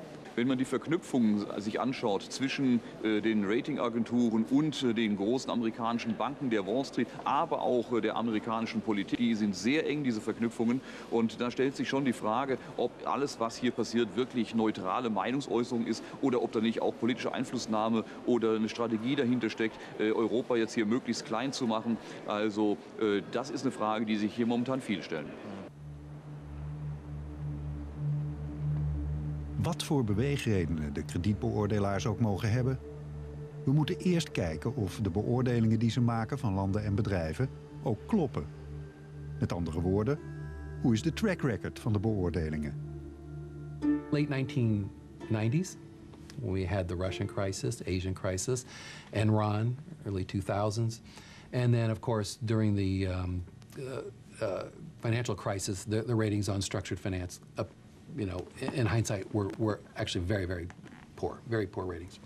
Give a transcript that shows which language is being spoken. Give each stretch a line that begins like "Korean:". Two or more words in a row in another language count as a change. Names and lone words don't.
German: Wenn man die Verknüpfungen sich anschaut zwischen den Ratingagenturen und den großen amerikanischen Banken, der Wall Street, aber auch der amerikanischen Politik, die sind sehr eng, diese Verknüpfungen. Und da stellt sich schon die Frage, ob alles, was hier passiert, wirklich neutrale Meinungsäußerung ist oder ob da nicht auch politische Einflussnahme oder eine Strategie dahinter steckt, Europa jetzt hier möglichst klein zu machen. Also das ist eine Frage, die sich hier momentan viele stellen.
Dutch: Wat voor beweegredenen de kredietbeoordelaars ook mogen hebben, we moeten eerst kijken of de beoordelingen die ze maken van landen en bedrijven ook kloppen. Met andere woorden, hoe is de
English: track record
Dutch: van de beoordelingen?
English: Late 1990s, we had the Russian crisis, the Asian crisis, Enron, early 2000s, and then of course during the financial crisis, the ratings on structured finance, you know, in hindsight, were actually very poor ratings.